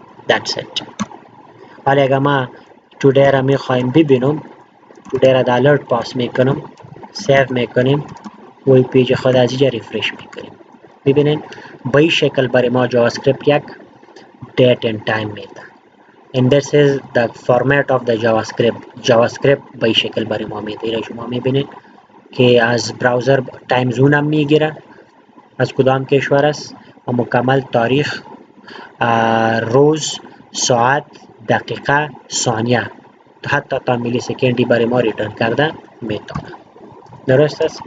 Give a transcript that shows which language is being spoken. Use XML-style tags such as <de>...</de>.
<en>That's it.</en> <fa>حالا اگر ما today را میخوایم ببینم today را در alert پاس میکنم، سیو میکنیم و این پیج خود از اینجا ریفرش میکنیم. ببینین به این شکل برای ما جاوا اسکریپت یک date and time میده.</fa> <en>and this is the format of the JavaScript</en> <fa>به این شکل برای ما میده. این شما میبینید که از براوزر تایم زون هم میگیره از کدام کشور است و مکمل تاریخ، روز، ساعت، دقیقه، ثانیه حتی تا میلی سکندی برای ما ریترن کرده میتونه. درست است.</fa>